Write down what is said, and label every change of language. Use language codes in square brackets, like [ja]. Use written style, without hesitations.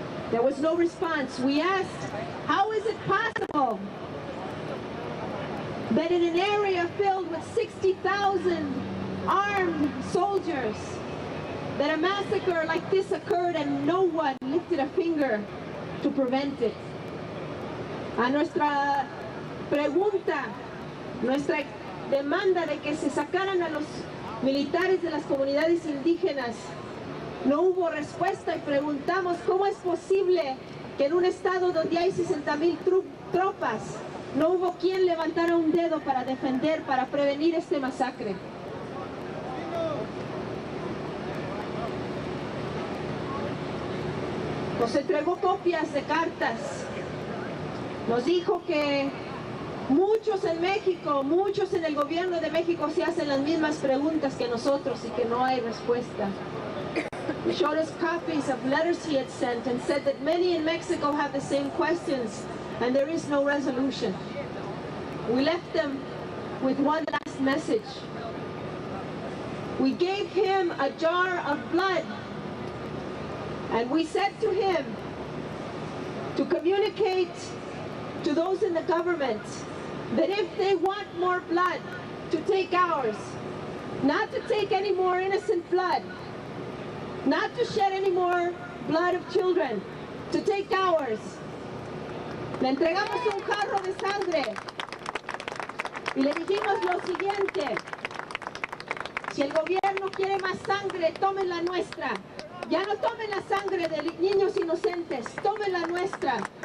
[en] There was no response. We asked, how is it possible that in an area filled with 60,000 armed soldiers, that a massacre like this occurred and no one lifted a finger to prevent it? [es] A nuestra pregunta, nuestra demanda de que se sacaran a los militares de las comunidades indígenas, no hubo respuesta, y preguntamos cómo es posible que en un estado donde hay 60,000 tropas no hubo quien levantara un dedo para defender, para prevenir este masacre. Nos entregó copias de cartas, nos dijo que muchos en México, muchos en el gobierno de México se hacen las mismas preguntas que nosotros y que no hay respuesta. [en] He showed us copies of letters he had sent and said that many in Mexico have the same questions and there is no resolution. We left them with one last message. We gave him a jar of blood and we said to him to communicate to those in the government that if they want more blood, to take ours, not to take any more innocent blood, not to shed any more blood of children, to take ours. [es] Le entregamos un jarro de sangre y le dijimos lo siguiente: si el gobierno quiere más sangre, tomen la nuestra. Ya no tomen la sangre de niños inocentes, tomen la nuestra.